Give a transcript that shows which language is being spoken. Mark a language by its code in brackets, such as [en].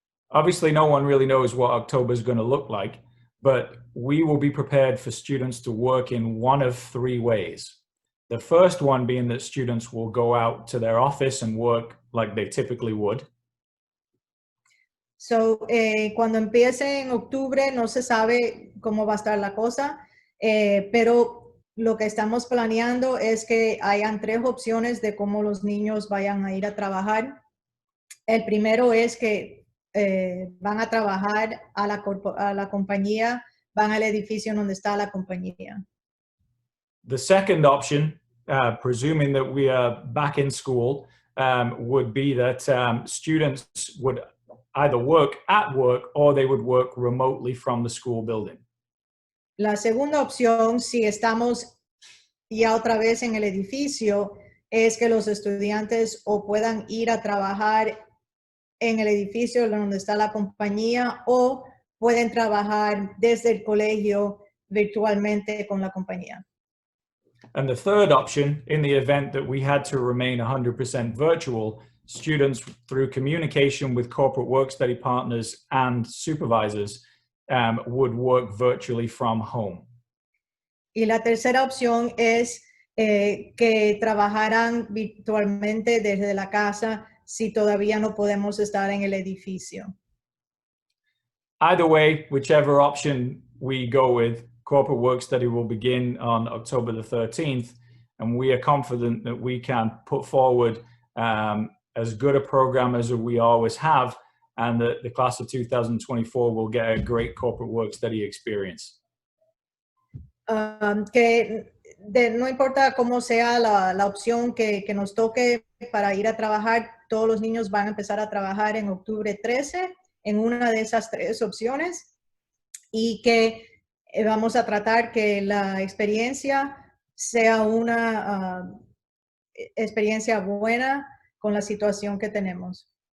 [en] Obviously, no one really knows what October is going to look like, but we will be prepared for students to work in one of three ways. The first one being that students will go out to their office and work like they typically would. [es] So, cuando empiece en octubre no se sabe cómo va a estar la cosa, pero lo que estamos planeando es que hayan tres opciones de cómo los niños vayan a ir a trabajar. El primero es que van a trabajar a la compañía, van al edificio donde está la compañía. [en] The second option, presuming that we are back in school, would be that students would either work at work or they would work remotely from the school building. [es] La segunda opción, si estamos ya otra vez en el edificio, es que los estudiantes o puedan ir a trabajar en el edificio donde está la compañía o pueden trabajar desde el colegio virtualmente con la compañía. [en] And the third option, in the event that we had to remain 100% virtual, students, through communication with corporate work study partners and supervisors, would work virtually from home. [es] Y la tercera opción es que trabajaran virtualmente desde la casa si todavía no podemos estar en el edificio. [en] Either way, whichever option we go with, corporate work study will begin on October the 13th, and we are confident that we can put forward as good a program as we always have, and that the class of 2024 will get a great corporate work study experience. [es] No importa cómo sea la opción que nos toque para ir a trabajar, todos los niños van a empezar a trabajar en octubre 13 en una de esas tres opciones, y que vamos a tratar que la experiencia sea una experiencia buena con la situación que tenemos.